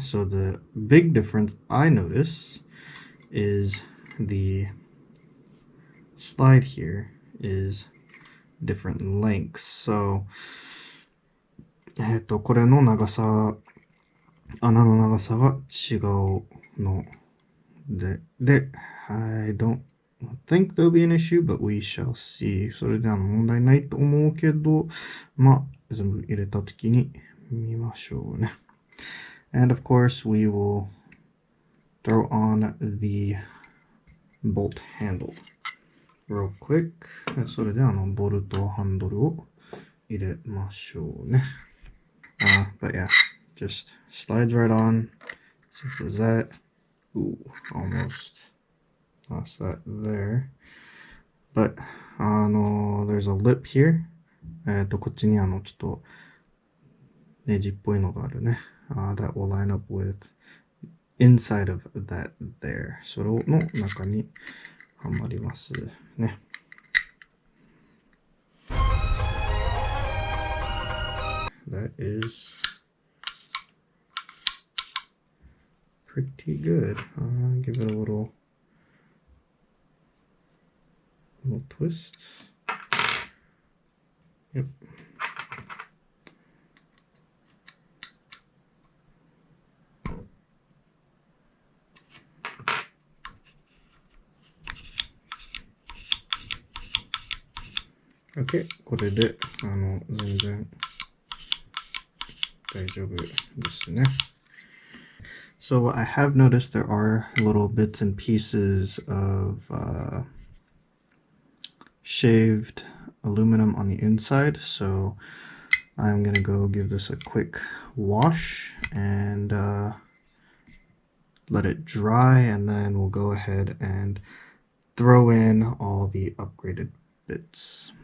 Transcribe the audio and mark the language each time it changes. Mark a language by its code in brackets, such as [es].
[en] So the big difference I notice is the slide here is different lengths. So, [ja] これの長さ、穴の長さが違うので、 [en] I don't think there'll be an issue, but we shall see. [ja] それで問題ないと思うけど、まあ、全部入れたときに見ましょうね。 [en] And of course, we will throw on the bolt handle real quick. [ja] それでボルトハンドルを入れましょうね。 [en] But yeah, just slides right on. Simple as that. Ooh, almost lost that there. But, there's a lip here. [ja] こっちにちょっとネジっぽいのがあるね。 [en] that will line up with inside of that there. [ja] それの中にはまりますね。 [en] That is pretty good. Give it a little twist. Yep. [ja] OK、これで全然大丈夫ですね。 [en] So I have noticed there are little bits and pieces of shaved aluminum on the inside. So I'm going to go give this a quick wash and let it dry, and then we'll go ahead and throw in all the upgraded bits.